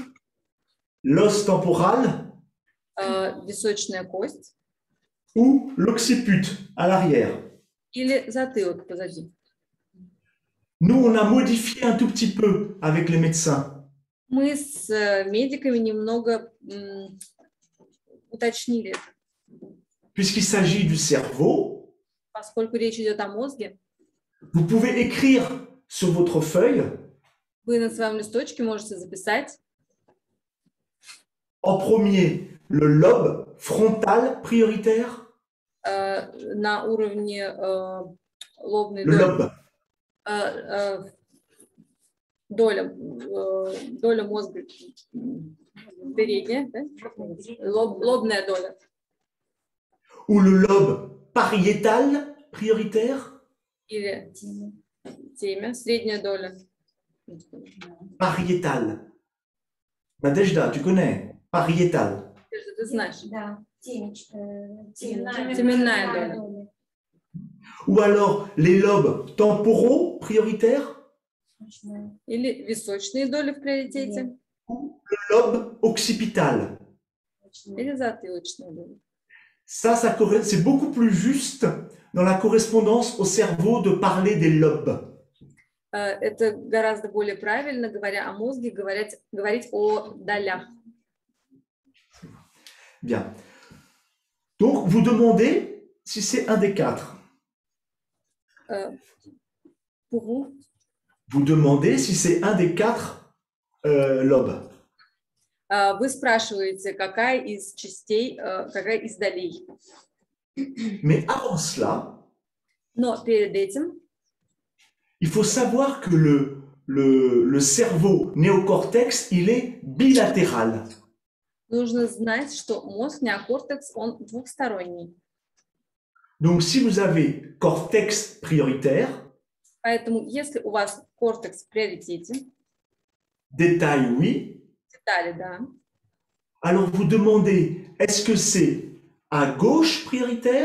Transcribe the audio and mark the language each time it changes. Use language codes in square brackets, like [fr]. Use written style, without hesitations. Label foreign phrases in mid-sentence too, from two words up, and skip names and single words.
[fr] l'os temporal [ru] височная кость [fr] ou l'occiput à l'arrière. [ru] или затылок позади. [fr] Nous, on a modifié un tout petit peu avec les médecins. [ru] Мы с медиками немного уточнили это. [fr] Puisqu'il s'agit du cerveau, [ru] Поскольку речь идет о мозге, [fr] vous pouvez écrire sur votre feuille [ru] вы на своем листочке можете записать [fr] en premier le lobe frontal prioritaire, [ru] на уровне лобной [fr] le lobe, [ru] доля мозга передняя, да? Лобная доля. [fr] ou le lobe pariétal prioritaire, [ru] Или темя, средняя доля. [fr] pariétal. Nadejda, tu connais, pariétal. [ru] Ты знаешь. Да, Теменная доля. [fr] Ou alors les lobes temporaux prioritaires, [ru] Или височные доли в приоритете. [fr] ou le lobe occipital. [ru] или затылочной доли. [fr] Ça, c'est beaucoup plus juste dans la correspondance au cerveau de parler des lobes. [ru] Это гораздо более правильно, говоря о мозге, говорить о долях. [fr] Bien. Donc, vous demandez si c'est un des quatre. Pour vous, Vous demandez si c'est un des quatre lobes. [ru] вы спрашиваете, какая из частей, какая из долей. [fr] Mais avant cela, [ru] Но перед этим [fr] il faut savoir que le cerveau néocortex, il est bilatéral. [ru] нужно знать, что мозг неокортекс, он двухсторонний. [fr] Donc, si vous avez cortex prioritaire, [ru] Поэтому, если у вас кортекс в приоритете, [fr] détail oui, [ru] детали, да, [fr] alors vous demandez, est-ce que c'est à gauche prioritaire